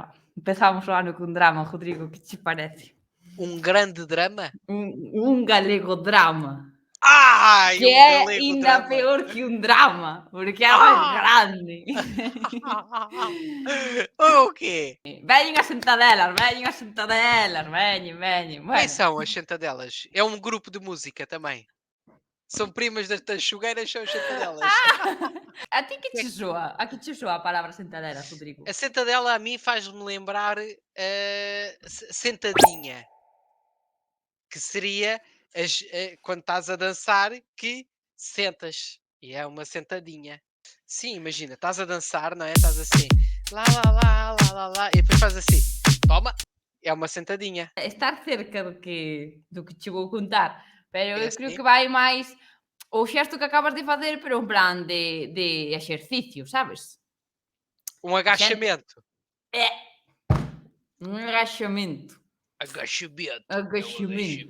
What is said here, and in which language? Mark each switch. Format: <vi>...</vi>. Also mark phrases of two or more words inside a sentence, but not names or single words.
<gl>Empezamos o ano cun drama, Rodrigo, que che parece?</gl> <pt>Um grande drama?</pt> <gl>Un galego drama. Ai, Que</gl> <pt>um</pt> <gl>é</gl> <pt>galego ainda drama.</pt> <gl>peor que un drama, porque é máis grande.</gl> <pt>O quê?</pt> <gl>Veñen as sentadelas, veñen.</gl> <pt>Quem</pt> <gl>Bueno,</gl> <pt>são as sentadelas? É um grupo de música também. São primas das tanchugueiras, são as sentadelas.</pt> <gl>a ti que che soa? A que che soa a palabra sentadela, Rodrigo?</gl> <pt>A sentadela a mim faz-me lembrar sentadinha. Que seria quando estás a dançar que sentas. E é uma sentadinha. Sim, imagina, estás a dançar, não é? Estás assim, lá, lá, lá, lá, lá, lá, e depois faz assim, toma, é uma sentadinha.</pt> <gl>Estar cerca do que che vou contar, pero</gl> <pt>É</pt> <gl>eu creo</gl> <pt>assim,</pt> <gl>que vai máis o xesto que acabas de facer, pero en plan de exercicio, sabes?</gl> <pt>um</pt> <gl>A xente</gl> <pt>agachamento.</pt> <gl>é un agachamento.</gl> <pt>Agachamento, é um Agachamento.</pt>